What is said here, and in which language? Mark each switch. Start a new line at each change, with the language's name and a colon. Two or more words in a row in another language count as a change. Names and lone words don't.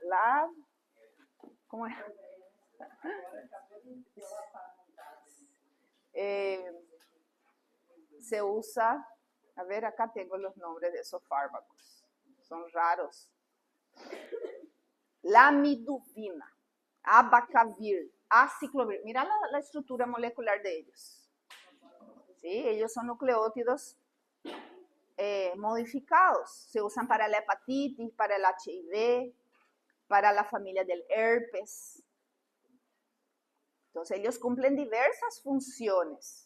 Spanish: ¿Cómo es? Se usa, a ver, acá tengo los nombres de esos fármacos. Son raros. lamidudina, abacavir, aciclovir. Mira la estructura molecular de ellos. ¿Sí? Ellos son nucleótidos modificados. Se usan para la hepatitis, para el HIV, para la familia del herpes. Entonces ellos cumplen diversas funciones.